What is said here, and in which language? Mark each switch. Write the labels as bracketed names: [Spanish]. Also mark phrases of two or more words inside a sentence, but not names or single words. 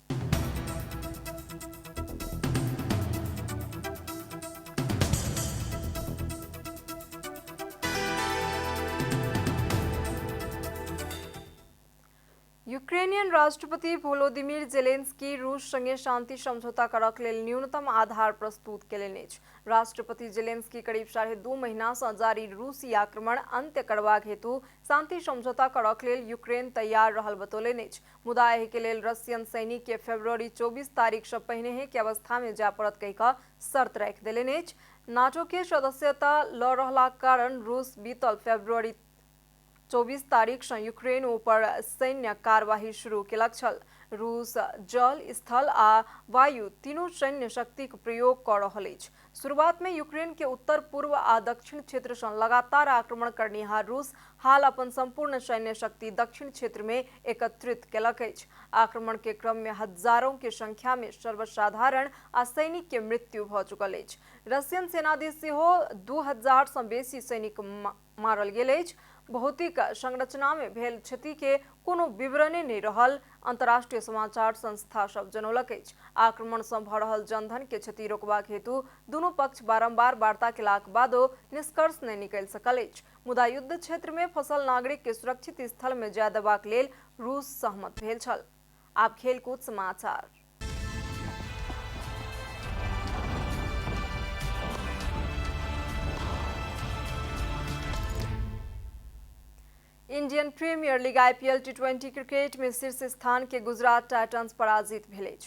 [Maithili] यूक्रेनियन राष्ट्रपति वोलोदिमीर जेलेंस्की रूस संगे शांति समझौता करक लेल न्यूनतम आधार प्रस्तुत केलनि अछि। राष्ट्रपति जेलेंस्की करीब 2.5 महीना से जारी रूसी आक्रमण अंत्य करबाक हेतु शांति समझौता करक लेल यूक्रेन तैयार रहल बतौलनि अछि। मुदा एहि के लेल रशियन सैनिक के फरवरी 24 तारीख से पहिने के अवस्था में जाय पड़त कहि कऽ शर्त राखि देलनि अछि। नाटो के सदस्यता ल रहला कारण रूस बीतल फरवरी 24 तारीख से यूक्रेन ऊपर सैन्य कार्यवाही शुरू केलक छल। रूस जल, स्थल आ वायु तीनों सैन्य शक्ति के प्रयोग कर रहल अछि। शुरुआत में यूक्रेन के उत्तर पूर्व आ दक्षिण क्षेत्र से लगातार आक्रमण करनिहार रूस हाल अपन संपूर्ण सैन्य शक्ति दक्षिण क्षेत्र में एकत्रित केलक अछि। आक्रमण के क्रम में हजारों के संख्या में सर्वसाधारण आ सैनिक के मृत्यु भ चुकल अछि। रशियन सेना दिस सेहो 2000 से बेसी सैनिक मारल गेल अछि। भौतिक संरचना में भेल क्षति के कोनो विवरणे नहीं रहल अंतर्राष्ट्रीय समाचार संस्था सब जनौलक अछि। आक्रमण से भ रहल जनधन के क्षति रोकबाक हेतु दुनू पक्ष बारंबार वार्ता केलाक बादो निष्कर्ष नहीं निकलि सकल अछि। मुदा युद्ध क्षेत्र में फंसल नागरिक के सुरक्षित स्थल में जाय देबाक लेल रूस सहमत भेल छल। आब खेलकूद समाचार। इंडियन प्रीमियर लीग IPL T20 क्रिकेट में शीर्ष स्थान के गुजरात टाइटंस पराजित भेल अछि।